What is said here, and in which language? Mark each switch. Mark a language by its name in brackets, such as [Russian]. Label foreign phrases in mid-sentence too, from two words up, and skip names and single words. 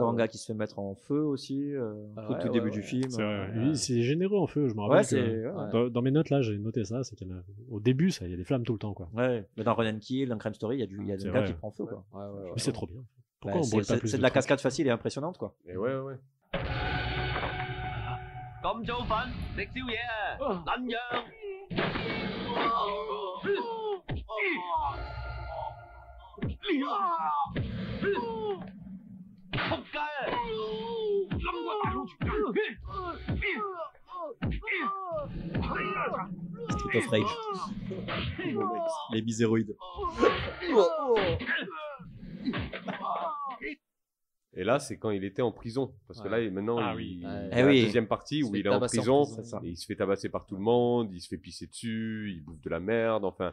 [French] encore un gars qui se fait mettre en feu aussi. Tout ouais, le début ouais, du ouais. film. C'est vrai, ouais. C'est généreux en feu, je me Ouais, rappelle. c'est. que Ouais. dans mes notes là, j'ai noté ça, c'est qu'il y en a au début, il y a des flammes tout le temps, quoi. Ouais. Mais dans Run and Kill, dans Crime Story, il y a C'est un gars vrai. qui prend feu, quoi. Ouais, ouais, ouais. Mais c'est trop bien. Bah, Pourquoi on brûle pas plus c'est de la trucs cascade facile et impressionnante, quoi. Et ouais, ouais. [Cantonese] 咁早瞓，食宵夜啊，撚樣！仆街啊！冧個大佬全家！ [French] Street of Rage. Les biséroïdes. Et là, c'est quand il était en prison. Parce que là, maintenant, Ah il oui. il y a Ouais. Eh la oui. deuxième partie Il se où fait il est en tabasser en prison, prison, c'est ça. et il se fait tabasser par tout le monde, il se fait pisser dessus, il bouffe de la merde, enfin.